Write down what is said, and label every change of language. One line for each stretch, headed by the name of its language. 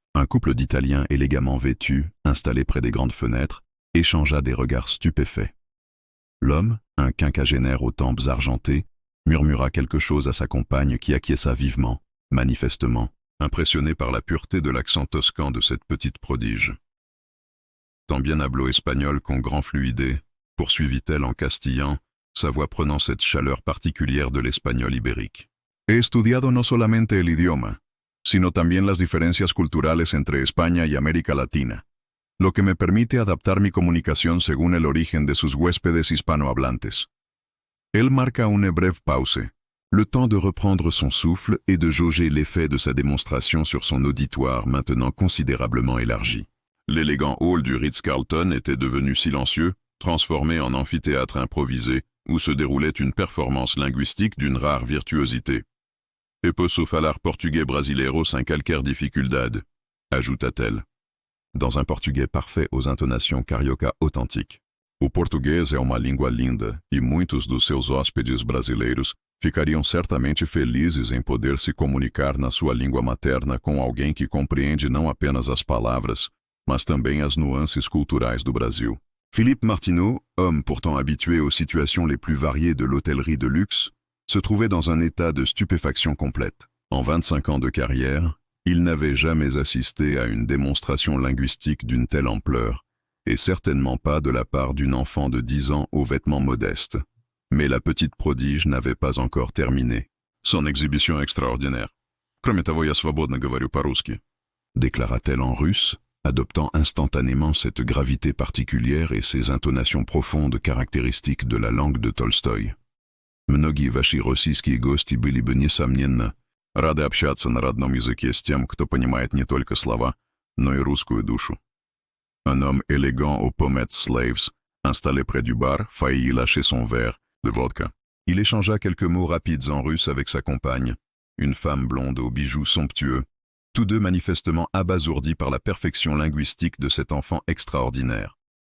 French: Un couple d'Italiens élégamment vêtus, installés près des grandes fenêtres, échangea des regards stupéfaits. L'homme, un quinquagénaire aux tempes argentées, murmura quelque chose à sa compagne qui acquiesça vivement, manifestement, impressionné par la pureté de l'accent toscan de cette petite prodige. Tant bien hablo espagnol qu'en grand fluidé, poursuivit-elle en castillan, sa voix prenant cette chaleur particulière de l'espagnol ibérique.
Spanish: He estudiado no solamente el idioma, sino también las diferencias culturales entre España y América Latina, lo que me permite adaptar mi comunicación según el origen de sus huéspedes hispanohablantes.
French: Elle marqua une brève pause, le temps de reprendre son souffle et de jauger l'effet de sa démonstration sur son auditoire maintenant considérablement élargi. L'élégant hall du Ritz-Carlton était devenu silencieux, transformé en amphithéâtre improvisé, où se déroulait une performance linguistique d'une rare virtuosité.
Portuguese: E posso falar português brasileiro sem qualquer dificuldade,
French: ajouta-t-elle, dans un portugais parfait aux intonations carioca authentiques.
Portuguese: O português é uma língua linda, e muitos dos seus hóspedes brasileiros ficariam certamente felizes em poder se comunicar na sua língua materna com alguém que compreende não apenas as palavras, mas também as nuances culturais do Brasil.
French: Philippe Martineau, homme pourtant habitué aux situations les plus variées de l'hôtellerie de luxe, se trouvait dans un état de stupéfaction complète. En 25 ans de carrière, il n'avait jamais assisté à une démonstration linguistique d'une telle ampleur, et certainement pas de la part d'une enfant de 10 ans aux vêtements modestes. Mais la petite prodige n'avait pas encore terminé. Son exhibition extraordinaire.
Russian: Кроме того, я свободно говорю по-русски,
French: déclara-t-elle en russe, adoptant instantanément cette gravité particulière et ces intonations profondes caractéristiques de la langue de Tolstoï.
Russian: Многие ваши российские гости были бы, несомненно, рады общаться на родном языке с тем, кто понимает не только слова, но и русскую душу.
French: Un homme élégant aux pommettes slaves, installé près du bar, faillit lâcher son verre de vodka. Il échangea quelques mots rapides en russe avec sa compagne, une femme blonde aux bijoux somptueux, tous deux manifestement abasourdis par la perfection linguistique de cet enfant extraordinaire.